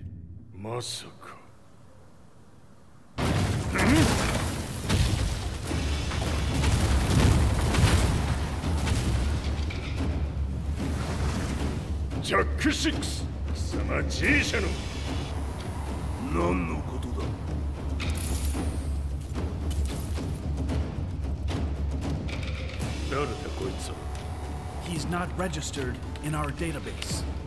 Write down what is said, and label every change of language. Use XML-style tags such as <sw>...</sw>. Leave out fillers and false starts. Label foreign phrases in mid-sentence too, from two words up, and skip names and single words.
<ja>Masaka. Jack 6! 貴様 G 社の何のことだ?</ja> <en>He's not registered in our database.</en>